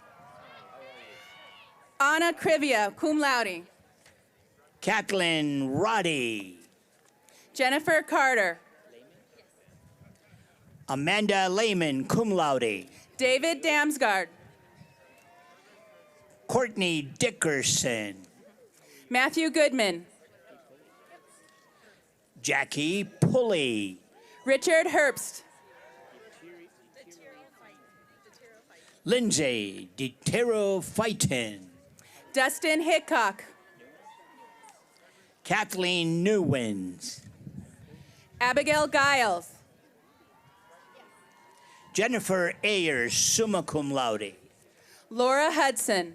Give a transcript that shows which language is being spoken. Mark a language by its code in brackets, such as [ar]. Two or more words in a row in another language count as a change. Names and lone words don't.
[la] Anna Crivia, cum laude. [en] Kathleen Roddy. Jennifer Carter. Amanda Lehman, [la] cum laude. [en] David Damsgaard. Courtney Dickerson. Matthew Goodman. Jackie Pulley. Richard Herbst. Lindsay DeTero Fighton. Dustin Hickok. Kathleen Newens. Abigail Giles. [la] Jennifer Ayers, summa cum laude. [en] Laura Hudson.